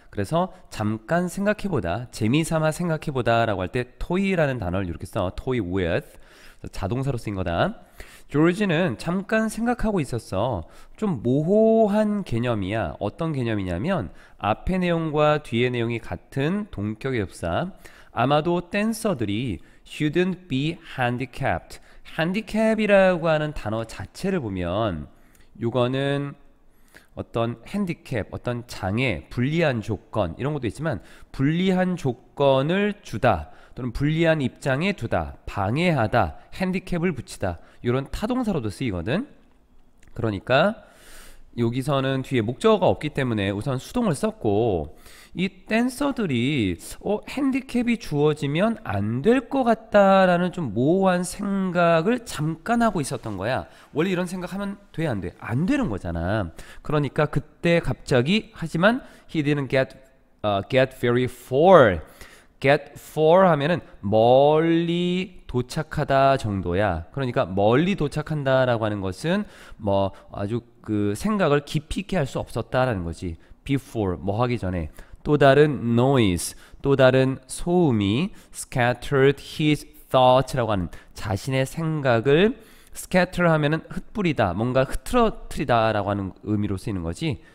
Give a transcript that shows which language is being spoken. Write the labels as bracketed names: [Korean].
[Korean] 그래서 잠깐 생각해보다, 재미삼아 생각해보다 라고 할 때 toy라는 단어를 이렇게 써. toy with. 자동사로 쓰인 거다. 조지는 잠깐 생각하고 있었어. 좀 모호한 개념이야. 어떤 개념이냐면 앞의 내용과 뒤의 내용이 같은 동격의 접사. 아마도 댄서들이 [English] shouldn't be handicapped. [Korean] handicap이라고 하는 단어 자체를 보면 이거는 어떤 핸디캡, 어떤 장애, 불리한 조건 이런 것도 있지만, 불리한 조건을 주다 또는 불리한 입장에 두다, 방해하다, 핸디캡을 붙이다, 이런 타동사로도 쓰이거든. 그러니까 여기서는 뒤에 목적어가 없기 때문에 우선 수동을 썼고, 이 댄서들이 핸디캡이 주어지면 안 될 것 같다라는 좀 모호한 생각을 잠깐 하고 있었던 거야. 원래 이런 생각하면 돼, 안 돼? 안 되는 거잖아. 그러니까 그때 갑자기, 하지만 [English] he didn't get very far. get far [Korean] 하면은 멀리 도착하다 정도야. 그러니까 멀리 도착한다 라고 하는 것은 뭐 아주 그 생각을 깊이 있게 할 수 없었다라는 거지. before, 뭐 하기 전에. 또 다른 noise, 또 다른 소음이 [English] scattered his thoughts [Korean] 라고 하는 자신의 생각을, scatter 하면은 흩뿌리다, 뭔가 흐트러뜨리다 라고 하는 의미로 쓰이는 거지.